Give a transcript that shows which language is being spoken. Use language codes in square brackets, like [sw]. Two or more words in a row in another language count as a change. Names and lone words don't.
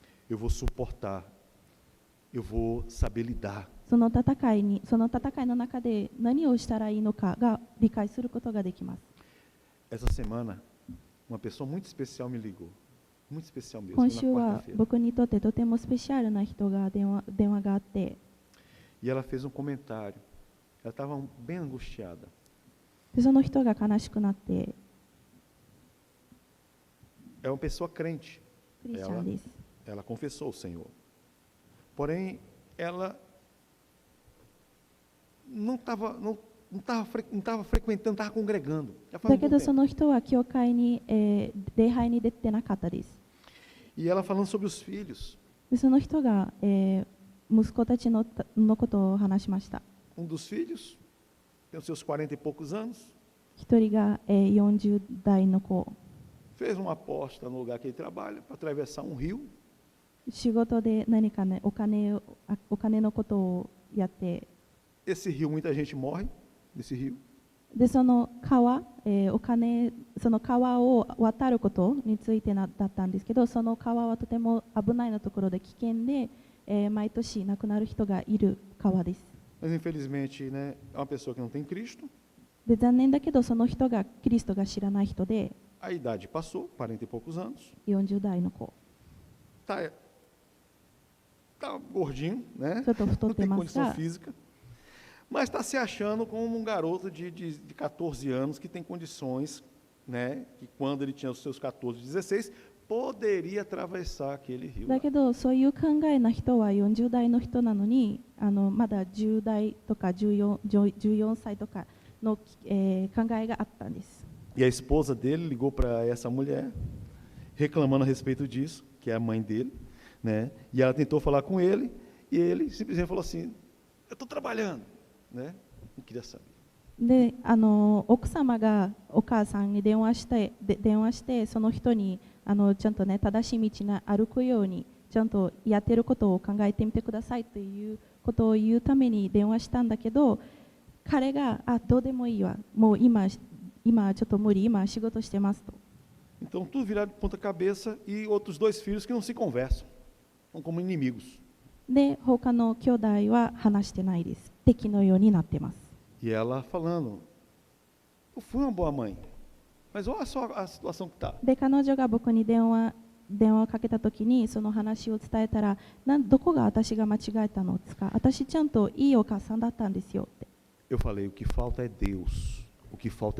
[pt] Eu vou suportar, eu vou saber lidar. [ja] その戦いの中で何をしたらいいのかが理解することができます。 [pt] Essa semana, uma pessoa muito especial me ligou. Muito especial mesmo, [ja] 今週 [pt] na [ja] は [pt] quarta-feira. [ja] 僕にとってとてもスペシャルな人が電話があって、 [pt] E ela fez um comentário. Ela estava bem angustiada. [ja] でその人が悲しくなって、 [pt] É uma pessoa crente. [ja] クリスチャンです。 [pt] Ela confessou o Senhor. Porém, ela não estava frequentando, estava congregando. Já faz [ja] だ [pt] um [ja] け [pt] bom [ja] どそ [pt] tempo. [ja] の人は教会に、礼拝に出てなかったです。 [pt] E ela falando sobre os filhos. [ja] でその人が、息子たちのことを話しました。 [pt] dos filhos tem os seus 40 e poucos anos. [ja] 一人が、40代の子、 [pt] Fez uma aposta no lugar que ele trabalha para atravessar um rio. [ja] 仕事で何かね、お金のことをやって、 [pt] Esse rio, muita gente morre nesse rio. [ja] でその川、その川を渡ることについてだったんですけど、その川はとても危ないのところで危険で、毎年亡くなる人がいる川です。 [pt] Mas infelizmente, né, é uma pessoa que não tem Cristo. [ja] で残念だけどその人がキリストが知らない人で、 [pt] A idade passou, 40 e poucos anos. [ja] 40 代の子、 [pt] Tá gordinho, né? [ja] ちょっと太 [pt] Não [ja] って [pt] tem [ja] ます [pt] condição [ja] が、 [pt] física. Mas está se achando como um garoto de 14 anos que tem condições, né? Que quando ele tinha os seus 14, 16, poderia atravessar aquele rio. [ja] だけどそういう考えな人は40代の人なのに、まだ10代とか14歳とかの、考えがあったんです。 [pt] E a esposa dele ligou para essa mulher, reclamando a respeito disso, que é a mãe dele, né? E ela tentou falar com ele, e ele simplesmente falou assim: eu estou trabalhando, né? Não queria saber. [ja] で、奥様がお母さんに電話してその人にちゃんとね、正しい道に歩くようにちゃんとやってることを考えてみてくださいということを言うために電話したんだけど、彼がどうでもいいわ、もう今ちょっと無理、今仕事してますと。 [pt] Então tudo virado de ponta cabeça e outros dois filhos que não se conversam, são como inimigos. [ja] で、他の兄弟は話してないです。敵のようになってます。 [pt] E ela falando: eu fui uma boa mãe, mas olha só a situação que está. [ja] で、彼女が僕に電話をかけたときにその話を伝えたら、どこが私が間違えたのですか、私ちゃんといいお母さんだったんですよって。 [pt] Eu falei: o que falta é Deus, o que falta é